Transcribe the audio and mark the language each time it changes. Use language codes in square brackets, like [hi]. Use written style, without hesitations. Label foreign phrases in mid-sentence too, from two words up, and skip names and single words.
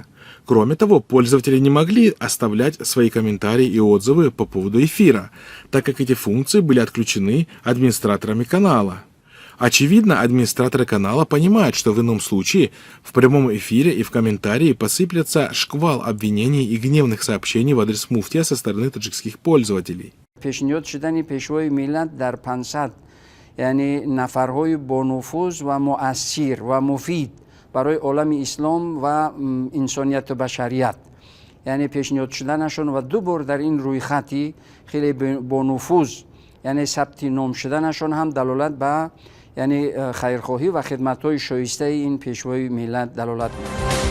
[ru] Кроме того, пользователи не могли оставлять свои комментарии и отзывы по поводу эфира, так как эти функции были отключены администраторами канала. Очевидно, администраторы канала понимают, что в ином случае в прямом эфире и в комментарии посыплется шквал обвинений и гневных сообщений в адрес муфтия со стороны таджикских пользователей. [tg] یعنی نفرهای با نفوذ و مؤثر و مفید برای عالم اسلام و انسانیت و بشریت یعنی پیشنهاد شدنشون و دو بار در این روی خطی خیلی با نفوذ یعنی ثبت نام شدنشون هم دلالت به یعنی خیرخواهی و خدمت‌های شایسته این پیشوای ملت دلالت می‌کنه.